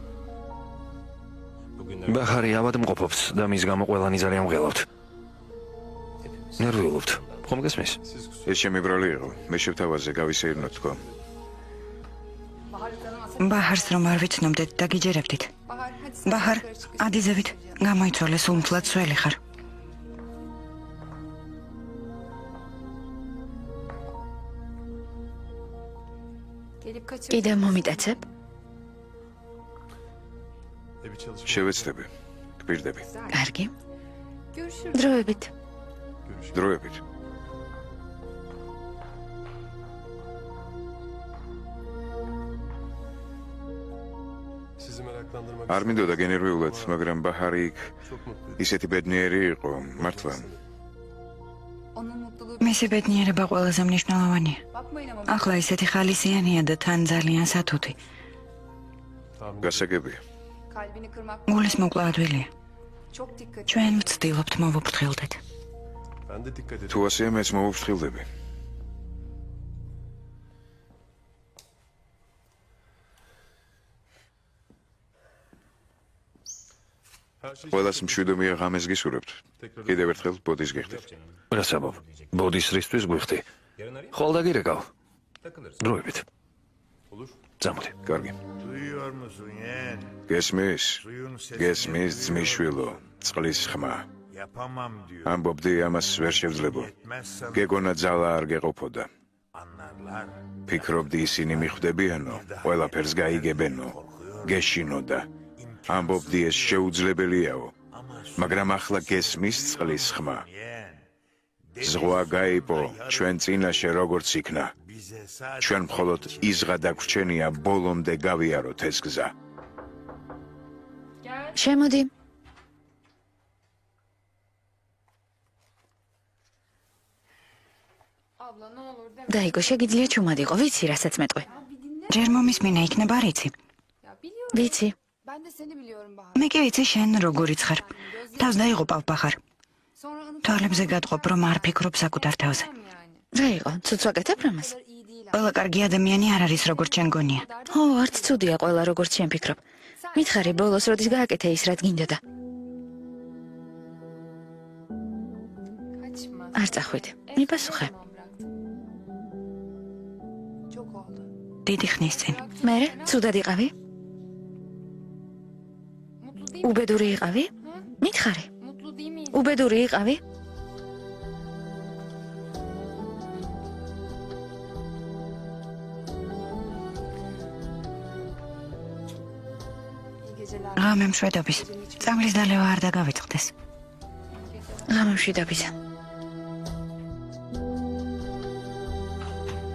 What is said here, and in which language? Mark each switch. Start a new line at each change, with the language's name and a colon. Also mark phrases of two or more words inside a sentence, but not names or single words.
Georgian: ბაჰარი ავადმყოფობს და მის გამო ყველანი ძალიან მღელავთ. ნერვიულობთ. ხომ გესმის? ეს შემიბრალი იყო. მე შევთავაზე გავისეირნო თქო. ბაჰარს რომ არ ვიცნობდეთ და გიჯერებდით.
Turkish: Bahar hadi sen
Georgian: ბაჰარ,
Turkish: yukarı çık.
Georgian: ადიზევით. გამოიცვალე სულ მთლად სველი ხარ.
Turkish: Gelip kaçır.
Georgian: კიდევ მომიტაცებ? შევეცდები. გპირდები. კარგი.
Turkish: Görüşürüz.
Georgian: დროებით. დროებით.
Turkish: Sizi meraklandırmak
Georgian: არ მინდოდა გენერვიულად, მაგრამ ბაჰარი იქ
Turkish: çok mutluyum.
Georgian: ისეთი ბედნიერი იყო, მართლა.
Turkish: Onun mutluluğu...
Georgian: მისი ბედნიერება ყველაზე მნიშვნელოვანია.
Turkish: Bakmayın ama...
Georgian: ახლა ისეთი ხალისიანია და თან ძალიან სათუთი. გასაგებია.
Turkish: Kalbini kırmak...
Georgian: გულის მოკლა ადვილია.
Turkish: Çok dikkat et.
Georgian: ჩვენ ვცდილობთ მოვუფრთხილდეთ.
Turkish: Ben de dikkat edin.
Georgian: თუ ასეა მეც მოვუფრთხილდები.
Turkish: Her şey
Georgian: ყველას მშვიდობია ღამეს გისურვებთ. კიდევ ერთხელ ბოდის გიხდით. რა საბობ? ბოდის რისთვის გვიხდი? ხოლ დაგირეკავ. დროებით.
Turkish: olur.
Georgian: წამოდი. კარგი.
Turkish: Duyuyor musun yeğen?
Georgian: გესმის?
Turkish: Suyun sesini
Georgian: გესმის ძმისშვილო, წყლის ხმა.
Turkish: yapamam diyor.
Georgian: ამბობდი ამას ვერ შევძლებო.
Turkish: Yetmezsem
Georgian: გეგონა ძალა არ გეყოფოდა.
Turkish: anlarlar.
Georgian: ფიქრობდი ისინი მიხვდებიანო, ყველაფერს გაიგებენო, გეშინოდა. ამბობდი ეს შეუძლებელიაო. მაგრამ ახლა გესმის წყლის ხმა.
Turkish: Yeğen.
Georgian: ზღვა გაიპო ჩვენ წინაშე როგორც იქნა.
Turkish: Bize sadece
Georgian: ჩვენ მხოლოდ იზღა დაგვრჩენია ბოლომდე გავიაროთ ეს გზა. შემოდი.
Turkish: Abla ne olur deme.
Georgian: დაიგო, შეგიძლია ჩუმად იყო, ვიცი რასაც მეტყვი.
Turkish: Ya bir dinle.
Georgian: ჯერ მომისმინა იქნება არ იცი.
Turkish: Ya biliyorum.
Georgian: ვიცი.
Turkish: Ben de seni biliyorum Bahar.
Georgian: მე კი ვიცი შენ როგორიც ხარ. თავს დაიღუპავ ბაჰარ.
Turkish: Sonra unut...
Georgian: თვალებზე გადყობ რომ არ ფიქრობ საკუთარ თავზე.
Turkish: Yani.
Georgian: რა იყო? ცუცვა გეთებ რამას?
Turkish: Bu kadar iyi değil.
Georgian: ყველა კარგი ადამიანი არ არის როგორც შენ გონია. ო, არც ცუდია ყველა როგორც შენ ფიქრობ. მითხარი ბოლოს როდის გააკეთე ის რაც გინდოდა?
Turkish: Kaçma.
Georgian: არ წახვიდ. მიპასუხე.
Turkish: Tamam bıraktım. Çok oldu.
Georgian: დიდი ხნის წინ. მე ცუდად იყავი?
Turkish: Mutlu değil mi?
Georgian: უბედური იყავი? მითხარი.
Turkish: Mutlu değil miyiz?
Georgian: უბედური იყავი?
Turkish: İyi geceler.
Georgian: ღამე მშვიდობის. წამლის დალევა არ დაგავიწყდეს. ღამე მშვიდობისა.